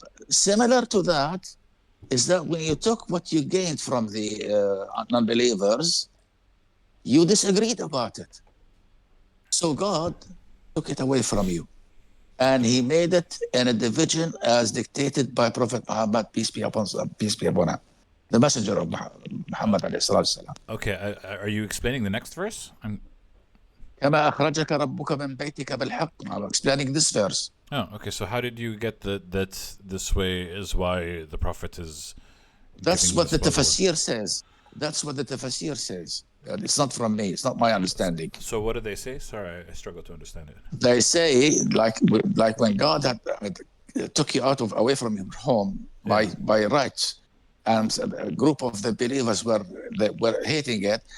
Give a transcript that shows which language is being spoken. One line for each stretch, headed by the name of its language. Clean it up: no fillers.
English: Similar to that is that when you took what you gained from the non-believers, you disagreed about it. So God took it away from you. And he made it in a division as dictated by Prophet Muhammad, peace be upon him, the messenger of Muhammad alayhi salatu wasalam. Okay, are you explaining the next verse?
Arabic: كما أخرجك ربك من بيتك بالحق.
English: I'm explaining this verse. Oh, okay. So how did you get that this way is why the Prophet is... That's what the tafsir says. That's what the tafsir says. It's not from me. It's not my understanding. So what do they say? Sorry, I struggle to understand it. They say, like when God had took you away from your home by right, and a group of the believers were hating it.